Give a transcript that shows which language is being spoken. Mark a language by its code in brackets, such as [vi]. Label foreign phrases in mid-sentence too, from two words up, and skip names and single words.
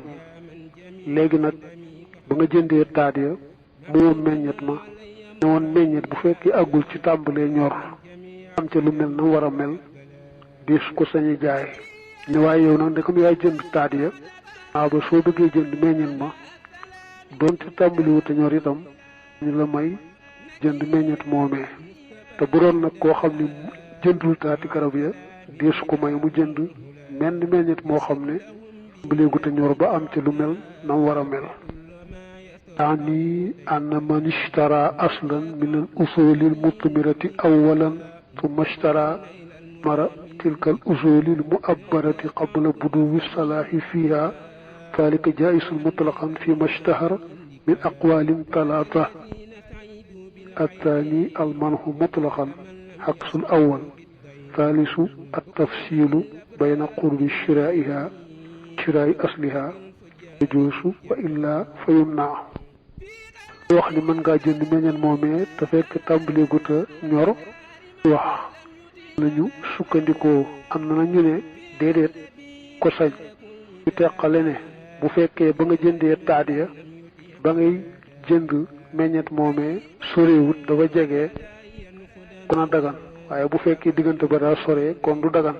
[wo] léegi nag ba nga jëndee taat ya mu woon meññet ma ne woon meññet bu fekkee àggul ci tàmbalee ñor am ca lu mel na war a mel bis ko sañi jaay ne waaye yow nag ndekam yaay jënd taat ya ba soo bëggee jënd meññet ma doonte tàmbaliwu te ñor itam ñu la may jënd meññet moomee. te bu doon nag koo xam ne jëndul taati garab ya deesu ko may mu jënd menn meññet moo xam ne tàmbaleegu te ñor ba am ci lu mel na mu war a mel. [ar] يعني أن من اشترى أصلا من الأصول المثمرة أولا ثم اشترى تلك الأصول المؤبرة قبل بدو الصلاح فيها ذلك جائز مطلقا فيما اشتهر من أقوال ثلاثة. الثاني المنح مطلقا عكس الأول. ثالث التفصيل بين قرب شراء أصلها يجوز وإلا فيمنع. [wo] wax ni mën ngaa jënd meññeen moomee te fekk tàmbali guta ñor wax lañu sukkandikoo. am na ñu ne déedéet ko sañ ñu teqale ne bu fekkee ba nga jëndee taat ya ba ngay jënd meññet moomee sorewut dafa jege kon a dagan, waaye bu fekkee diggante ba daa sore kon du dagan.